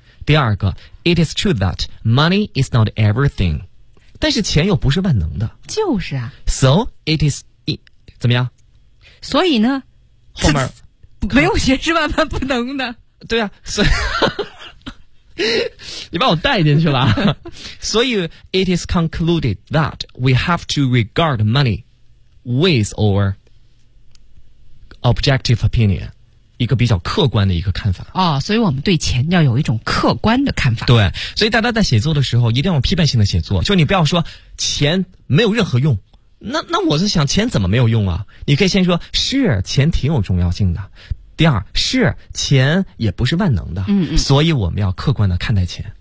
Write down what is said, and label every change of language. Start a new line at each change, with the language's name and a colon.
Chinese: 第二个
English: It is true that money is not everything，
Chinese: 但是钱又不是万能的，就是啊。
English: So it is，
Chinese: 怎么样？所以呢？后面没有钱是万万不能的。对啊，所以你把我带进去了。
English: 所以 it is concluded that we have to regard money with our objective opinion，
Chinese: 一个比较客观的一个看法。哦，所以我们对钱要有一种客观的看法。对，所以大家在写作的时候一定要批判性的写作，就你不要说钱没有任何用，那我是想钱怎么没有用啊？你可以先说是钱挺有重要性的，第二是钱也不是万能的，所以我们要客观的看待钱。